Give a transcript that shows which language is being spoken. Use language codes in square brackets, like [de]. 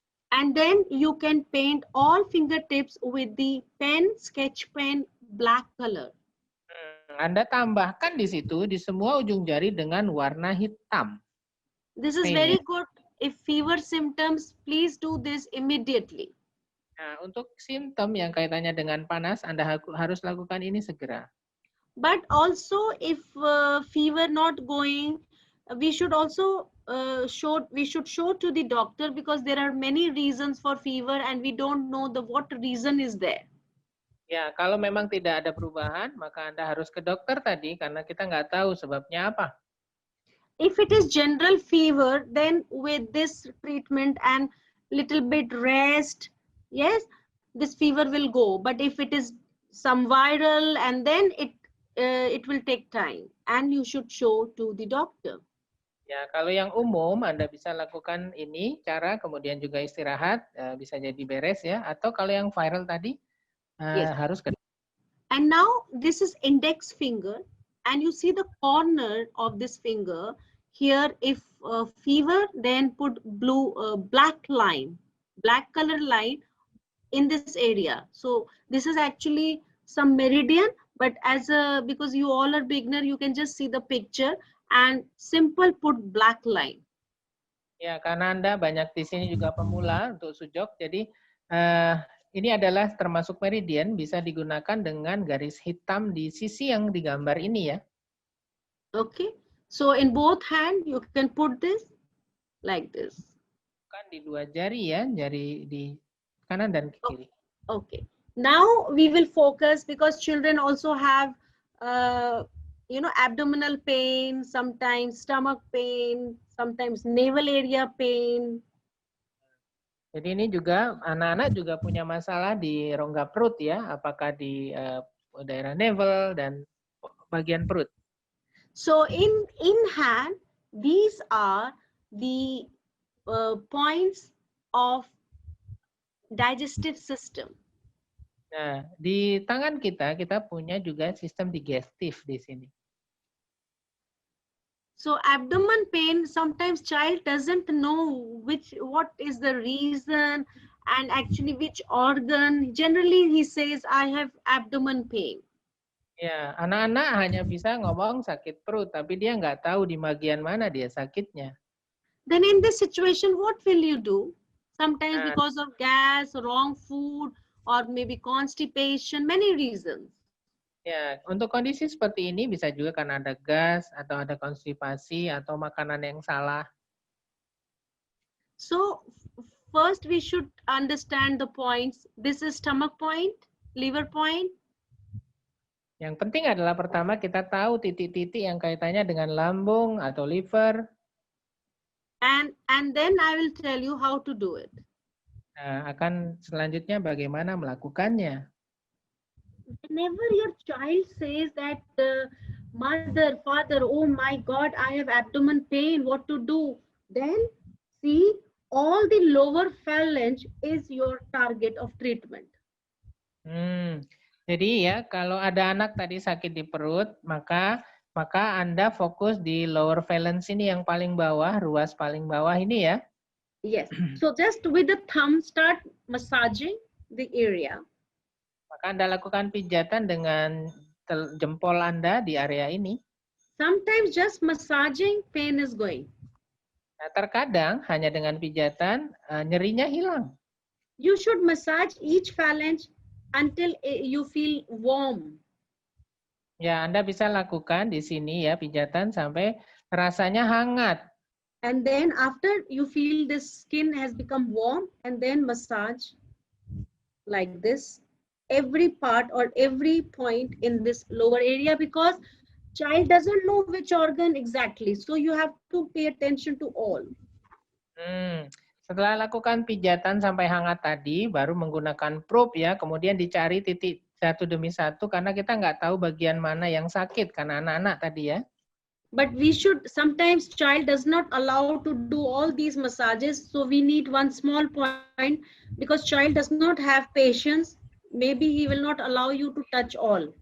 [en] And then you can paint all fingertips with the pen, sketch pen, black color. [id] Anda tambahkan di situ di semua ujung jari dengan warna hitam. [en] This is very good. If fever symptoms, please do this immediately. [id] Nah, untuk simptom yang kaitannya dengan panas, Anda harus lakukan ini segera. [en] But also, if fever not going, we should also show to the doctor, because there are many reasons for fever and we don't know what reason is there. [id] Ya, kalau memang tidak ada perubahan, maka Anda harus ke dokter tadi karena kita nggak tahu sebabnya apa. [en] If it is general fever, then with this treatment and little bit rest, yes, this fever will go. But if it is some viral, and then it will take time, and you should show to the doctor. [id] Ya, kalau yang umum Anda bisa lakukan ini cara, kemudian juga istirahat, bisa jadi beres ya. Atau kalau yang viral tadi harus ke. [en] And now this is index finger, and you see the corner of this finger here. If fever, then put black color line in this area. So this is actually some meridian, but because you all are beginner, you can just see the picture and simple put black line. [id] Ya, karena Anda banyak di sini juga pemula untuk sujok, jadi ini adalah termasuk meridian, bisa digunakan dengan garis hitam di sisi yang digambar ini ya. [en] Okay, so in both hand you can put this like this. [id] Bukan di dua jari ya, jari di kanan dan kiri. [en] Okay, now we will focus, because children also have abdominal pain, sometimes stomach pain, sometimes navel area pain. [id] Jadi ini juga anak-anak juga punya masalah di rongga perut ya, apakah di daerah navel dan bagian perut. [en] So in hand, these are the points of digestive system. [id] Nah, di tangan kita punya juga sistem digestif di sini. [en] So abdomen pain, sometimes child doesn't know what is the reason and actually which organ. Generally he says, I have abdomen pain. [id] Ya, anak-anak hanya bisa ngomong sakit perut, tapi dia nggak tahu di bagian mana dia sakitnya. [en] Then in this situation, what will you do? Sometimes because of gas, wrong food, or maybe constipation, many reasons. [id] Ya, untuk kondisi seperti ini bisa juga karena ada gas atau ada konstipasi atau makanan yang salah. [en] So first we should understand the points. This is stomach point, liver point. [id] Yang penting adalah pertama kita tahu titik-titik yang kaitannya dengan lambung atau liver. [en] And then I will tell you how to do it. [id] Nah, akan selanjutnya bagaimana melakukannya. [en] Whenever your child says that mother, father, oh my God, I have abdomen pain, what to do? Then see, all the lower phalange is your target of treatment. [id] Jadi ya, kalau ada anak tadi sakit di perut, maka Anda fokus di lower phalanx ini yang paling bawah, ruas paling bawah ini ya. [en] Yes. So just with the thumb start massaging the area. [id] Maka Anda lakukan pijatan dengan jempol Anda di area ini. [en] Sometimes just massaging, pain is going. [id] Nah, terkadang hanya dengan pijatan nyerinya hilang. [en] You should massage each phalange until you feel warm. [id] Ya, Anda bisa lakukan di sini ya pijatan sampai rasanya hangat. [en] And then after you feel the skin has become warm, and then massage like this. every part or every point in this lower area, because child doesn't know which organ exactly. So you have to pay attention to all. [id] Setelah lakukan pijatan sampai hangat tadi, baru menggunakan probe ya, kemudian dicari titik satu demi satu karena kita nggak tahu bagian mana yang sakit karena anak-anak tadi ya. [en] But we should, sometimes child does not allow to do all these massages. So we need one small point, because child does not have patience. Maybe he will not allow you to touch all.